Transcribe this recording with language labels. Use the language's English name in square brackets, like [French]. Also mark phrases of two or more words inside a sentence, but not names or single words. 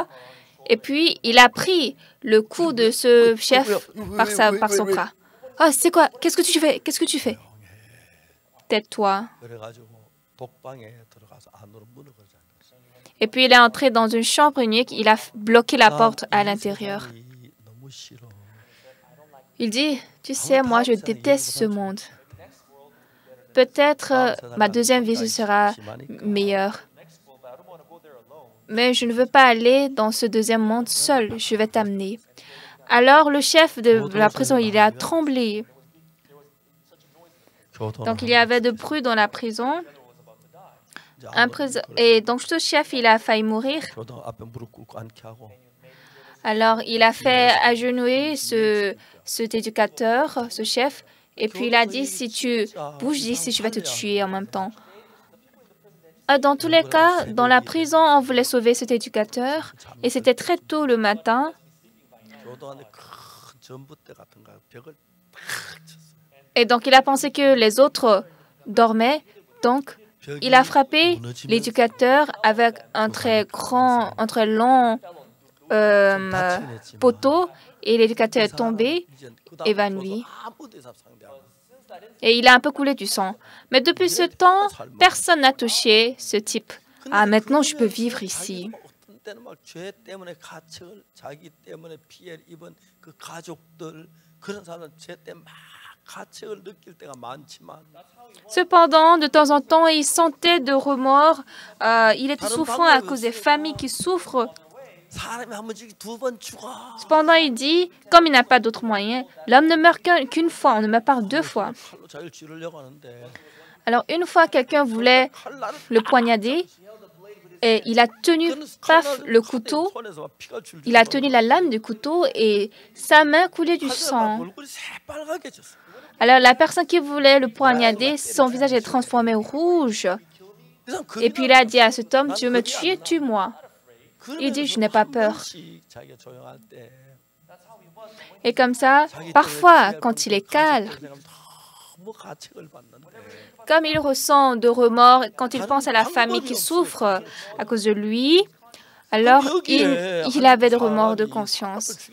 [French] Et puis, il a pris le cou de ce chef par son bras. Ah, c'est quoi? Qu'est-ce que tu fais? Qu'est-ce que tu fais? Tais-toi. [Korean] 그래가지고 독방에 들어가서 안으로 문을 걸지 않았어요. [French] Et puis, il est entré dans une chambre unique. Il a bloqué la porte à l'intérieur. [Korean] 너무 싫어. [French] Il dit, tu sais, moi, je déteste ce monde. Peut-être ma deuxième vie sera meilleure. Mais je ne veux pas aller dans ce deuxième monde seul. Je vais t'amener. Alors, le chef de la prison, il a tremblé. Donc, il y avait de bruit dans la prison. Et donc, ce chef, il a failli mourir. [Korean] 교도 앞에 무릎 꿇고 앉게 하고 [French] Alors, il a fait agenouiller cet éducateur, ce chef. Et puis, il a dit, si tu bouges d'ici, je vais te tuer en même temps. Dans tous les cas, dans la prison, on voulait sauver cet éducateur. Et c'était très tôt le matin. [Korean] 교도관에 큰 전봇대 같은 거 벽을 탁 쳤어요. [French] Et donc, il a pensé que les autres dormaient. Donc, il a frappé l'éducateur avec un très long poteau. Et l'éducateur est tombé, évanoui. Et il a un peu coulé du sang. Mais depuis ce temps, personne n'a touché ce type. Ah, maintenant, je peux vivre ici. [Korean] 어떤 때는 막 죄 때문에 가책을 자기 때문에 피해를 입은 그 가족들 그런 사람은 죄 때문에 막 가책을 느낄 때가 많지만 [French] Cependant, de temps en temps, il sentait de remords. Il était souffrant à cause des familles qui souffrent. [Korean] 사람이 한 번씩 두 번 죽어. [French] Cependant, il dit, comme il n'a pas d'autre moyen, l'homme ne meurt qu'une fois, on ne meurt pas 2 fois. [Korean] 칼로 자기를 찌르려고 하는데 [French] Alors, une fois, quelqu'un voulait [Korean] 칼날을 [French] le poignarder et il a tenu, paf, le couteau. [Korean] 손에서 막 피가 줄줄. [French] Il a tenu la lame du couteau et sa main coulait du sang. [Korean] 얼굴이 새빨갛게 졌어. [French] Alors, la personne qui voulait le poignarder, son visage est transformé rouge. Et puis il a dit à cet homme, tu veux me tuer, tue-moi. Il dit, je n'ai pas peur. Et comme ça, parfois, quand il est calme, comme il ressent de remords, quand il pense à la famille qui souffre à cause de lui, alors il avait de remords de conscience.